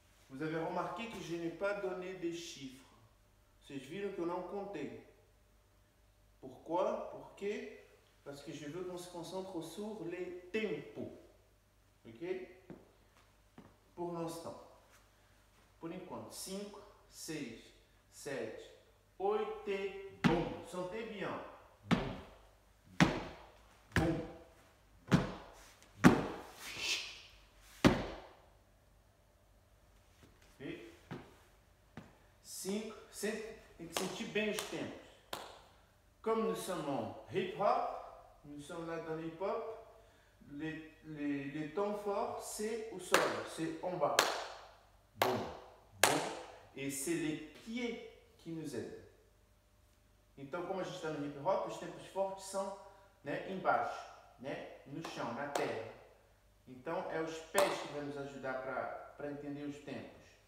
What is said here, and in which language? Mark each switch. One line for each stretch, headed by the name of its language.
French: Vous avez remarqué que je n'ai pas donné des chiffres.
Portuguese: Vocês viram que eu não contei.
French: Pourquoi? Parce que je veux qu'on se concentre sur les tempos. Ok? Pour l'instant.
Portuguese: Por enquanto.
French: 5, 6, 7, 8 et boum. Sentez bien. Boum. Boum. Boum.
Portuguese: 5, tem que sentir bem os tempos.
French: Comme nous sommes en hip-hop, nous sommes là dans l'hip-hop, les temps forts, c'est au sol, c'est en bas. Bon, bon. Et c'est les pieds qui nous aident.
Portuguese: Então, como a gente está no hip-hop, os tempos fortes são, né, embaixo, né, no chão, na terra. Então, é os pés que vão nos ajudar para entender os tempos.